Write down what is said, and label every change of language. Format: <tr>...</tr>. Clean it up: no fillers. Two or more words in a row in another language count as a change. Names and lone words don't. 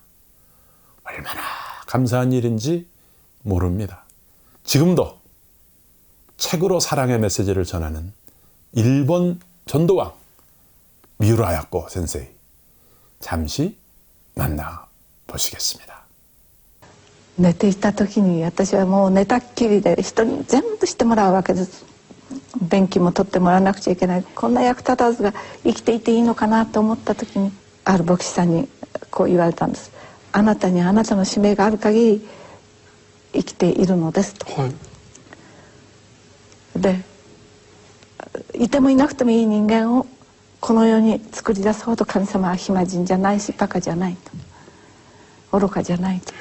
<ko>얼마나 감사한 일인지 모릅니다. 지금도 책으로 사랑의 메시지를 전하는 일본 전도왕 미우라 아야코 센세이, 잠시 만나보시겠습니다.</ko> <ja>寝ていた時に私はもう寝たっきりで人に全部してもらうわけです。便器も取ってもらわなくちゃいけない。こんな役立たずが生きていていいのかなと思った時にある牧師さんにこう言われたんです。あなたにあなたの使命がある限り生きているのですと、はい、でいてもいなくてもいい人間をこの世に作り出すほど神様は暇人じゃないしバカじゃないと、愚かじゃないと。</ja>